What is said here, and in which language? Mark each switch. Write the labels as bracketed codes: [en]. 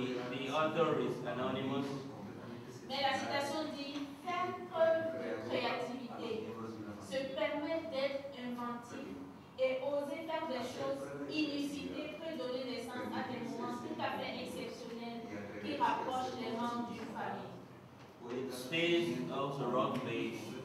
[en] The author is anonymous. [fr] Mais la citation dit, faire preuve de créativité, se permettre d'être inventif et oser faire des choses inusitées peut donner naissance à des moments tout à fait exceptionnels qui rapprochent les membres d'une famille. [en] Stay off the wrong place.